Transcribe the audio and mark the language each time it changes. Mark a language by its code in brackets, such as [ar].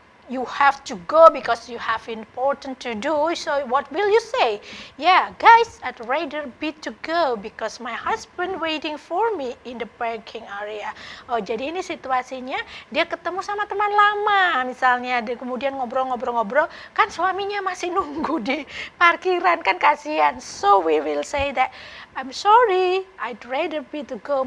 [en] you have to go because you have important to do. So what will you say? Yeah, guys, I'd rather be to go because my husband waiting for me in the parking area. [id] Oh, jadi ini situasinya dia ketemu sama teman lama, misalnya dia kemudian ngobrol-ngobrol-ngobrol, kan suaminya masih nunggu di parkiran, kan kasihan. [en] So we will say that I'm sorry, I'd rather be to go.